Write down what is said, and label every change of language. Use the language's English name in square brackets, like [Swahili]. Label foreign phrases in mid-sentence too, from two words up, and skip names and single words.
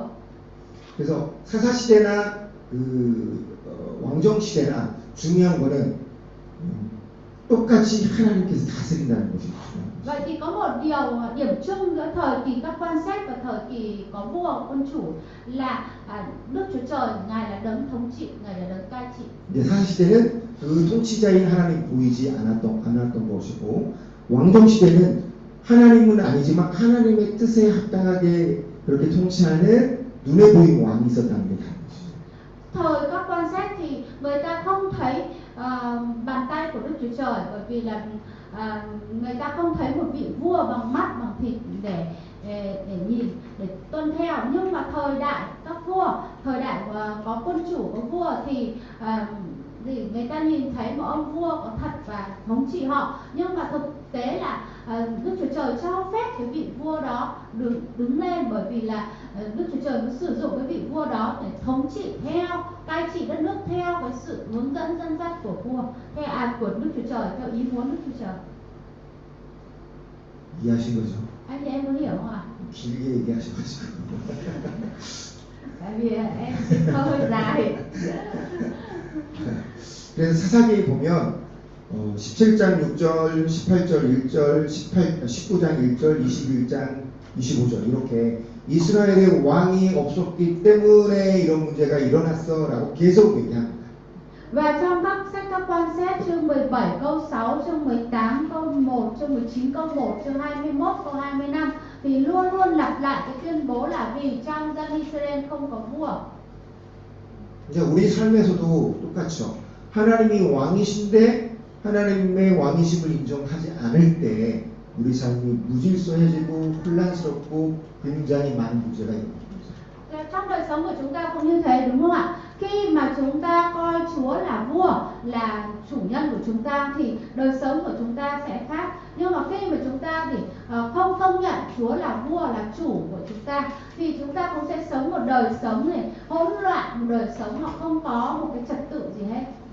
[Korean] 그래서 사사 시대나 왕정 시대나 중요한 거는 똑같이 하나님께서 다스린다는 것이 중요합니다. [Vietnamese] Vậy thì có một điểm chung giữa thời kỳ các quan xét và thời kỳ có vua quân chủ là Đức Chúa Trời Ngài là đấng thống trị, Ngài là đấng cai trị. [Korean] 이제 사사 시대는 그 통치자인 하나님 보이지 않았던 것이고 왕정 시대는 하나님은 아니지만 하나님의 뜻에 합당하게 그렇게 통치하는 눈에 보이는 왕이 있었다는 게 다른 것이죠. [Vietnamese] Thời các quan sát thì người ta không thấy bàn tay của Đức Chúa Trời bởi vì là người ta không thấy một vị vua bằng mắt, bằng thịt để nhìn, để tuân theo. Nhưng mà thời đại các vua, thời đại có quân chủ, có vua thì người ta nhìn thấy một ông vua có thật và thống trị họ. Nhưng mà thực tế là Đức Chúa Trời cho phép cái vị vua đó đứng lên bởi vì là Đức Chúa Trời mới sử dụng cái vị vua đó để thống trị theo, cai trị đất nước theo cái sự hướng dẫn dẫn dắt của vua, của Đức Chúa Trời, theo ý muốn Đức Chúa Trời. [Korean] 이해하신 거죠? [Vietnamese] Anh chị em có hiểu không ạ? [Korean] 길게 얘기하셔가지고. [Vietnamese] Tại vì em sẽ hơi dài. [Korean] 그래서 사사기에 보면 17장 6절, 18절 1절, 19장 1절, 21장 25절 이렇게 이스라엘의 왕이 없었기 때문에 이런 문제가 일어났어라고 계속 얘기합니다. [Vietnamese] Và trong các sách các quan xét chương 17 câu 6, chương 18 câu 1, chương 19 câu 1, chương 21 câu 25 thì luôn luôn lặp lại cái tuyên bố là vì trong dân Israel không có vua. [Korean] 이제 우리 삶에서도 똑같죠. 하나님이 왕이신데 하나님의 왕이심을 인정하지 않을 때 우리 삶이 무질서해지고 혼란스럽고 굉장히 많은 문제가 일어납니다. [Vietnamese] Trong đời sống của chúng ta cũng như thế đúng không ạ? Khi mà chúng ta coi Chúa là vua, là chủ nhân của chúng ta thì đời sống của chúng ta sẽ khác. Nhưng mà khi mà chúng ta thì không công nhận Chúa là vua, là chủ của chúng ta thì chúng ta cũng sẽ sống một đời sống này hỗn loạn, một đời sống họ không có một cái trật tự gì hết.